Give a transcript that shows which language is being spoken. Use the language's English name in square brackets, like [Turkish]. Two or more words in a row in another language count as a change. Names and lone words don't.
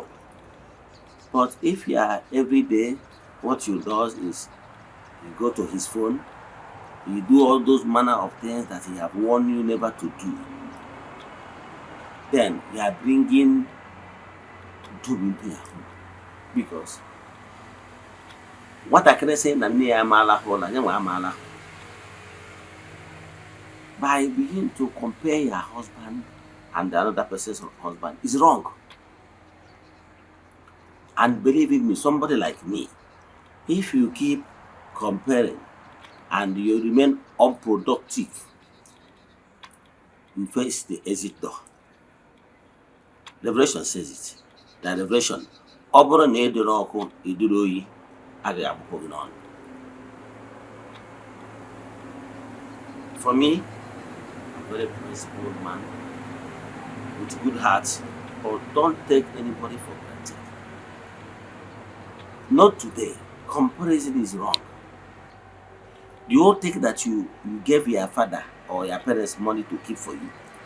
[English] But if you are every day, what you do is you go to his phone, you do all those manner of things that he have warned you never to do, then you are bringing doom into your home. Because what I can say [Igbo] na nne ya amaala hụ na nyenwa amaala. [English] By beginning to compare your husband and another person's husband is wrong. And believe me, somebody like me, if you keep comparing and you remain unproductive, you face the exit door. Revelation says it. The Revelation, [Igbo] ọ bụrụ na ị dụrụ ọkụ iduru oyi, agaghị agbapụ gị n'ọnụ. [English] For me, I'm a very principled man with good heart, but don't take anybody for granted. Not today. Comparison is wrong. Do you think that you gave your father or your parents money to keep for you?